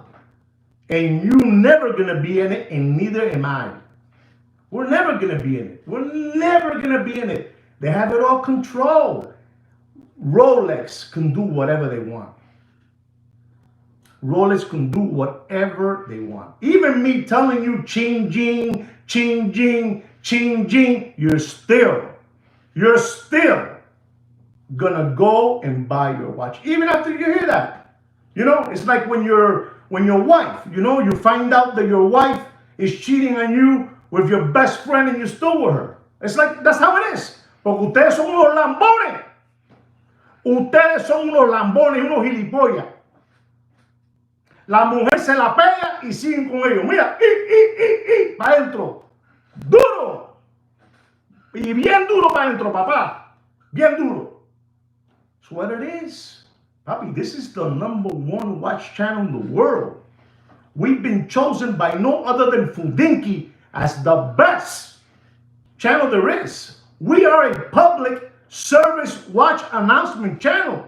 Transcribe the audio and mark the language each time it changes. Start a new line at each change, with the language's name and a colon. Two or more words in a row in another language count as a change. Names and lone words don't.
English: And you're never gonna be in it, and neither am I. We're never gonna be in it. We're never gonna be in it. They have it all controlled. Rolex can do whatever they want. Rolex can do whatever they want. Even me telling you ching-jing, ching-jing, ching-jing, you're still gonna go and buy your watch. Even after you hear that. You know, it's like when your wife, you know, you find out that your wife is cheating on you with your best friend and you're still with her. It's like, that's how it is.
Spanish: Porque ustedes son unos lambones. Ustedes son unos lambones, unos gilipollas. La mujer se la pega y siguen con ellos. Mira, para adentro. Duro. Y bien duro para adentro, papá. Bien duro.
English: That's what it is. Papi, this is the #1 watch channel in the world. We've been chosen by no other than Fudinki as the best channel there is. We are a public service watch announcement channel.